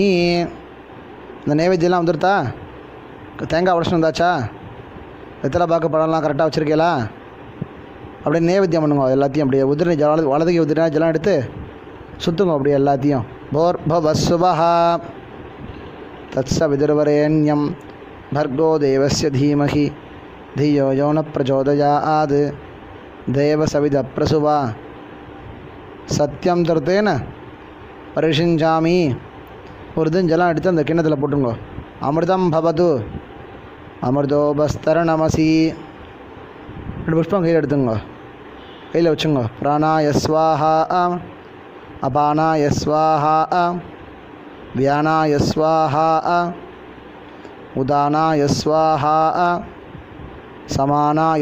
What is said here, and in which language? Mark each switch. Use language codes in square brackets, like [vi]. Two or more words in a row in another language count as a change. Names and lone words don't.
[ta] இந்த நைவேத்தியெல்லாம் வந்துருத்தா? தேங்காய் உடச்சுன்னு வந்தாச்சா? வெத்தலை பாக்கு பழம்லாம் கரெக்டாக வச்சுருக்கீங்களா? அப்படியே நைவேத்தியம் பண்ணுங்க எல்லாத்தையும். அப்படியே உதிரி வலது கை உதிரினா ஜலம் எடுத்து சுற்றுங்க அப்படியே எல்லாத்தையும். [sa] भूर्भुवस्सुवः तत्स वितुर्वरेण्यम् भर्गो देवस्य धीमहि धियो यो न प्रचोदयात् देवसविदप्रसुवा सत्यम तर्तेन परिषिञ्चामि. [ta] ஒரு தினம் ஜலம் எடுத்து அந்த கிண்ணத்தில் போட்டுங்க. [sa] अमृतं भवतु अमृतोपस्तरणमसि. [ta] 2 புஷ்பம் கையில் எடுத்துங்க, கையில் வச்சுங்க. [sa] प्राणाय स्वाहा अपानाय स्वाहा व्यानाय स्वाहा उदानाय स्वाहा समानाय